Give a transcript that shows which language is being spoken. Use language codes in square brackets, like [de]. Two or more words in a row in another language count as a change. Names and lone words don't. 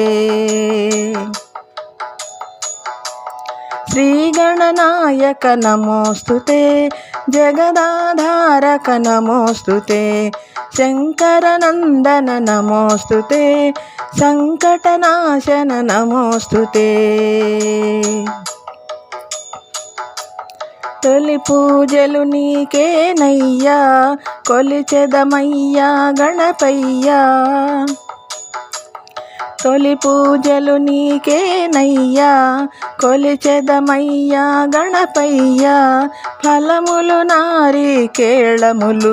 [sa] श्रीगणनायक नमोस्तुते, जगदाधारक नमोस्तुते, शंकरनंदन नमोस्तुते, संकटनाशन नमोस्तुते। [te] తొలి పూజలు నీకేనయ్యా, కొలిచెదమయ్యా గణపయ్యా, తొలి పూజలు నీకేనయ్యా, కొలిచెదమయ్యా గణపయ్యా, ఫలములు నారికేళములు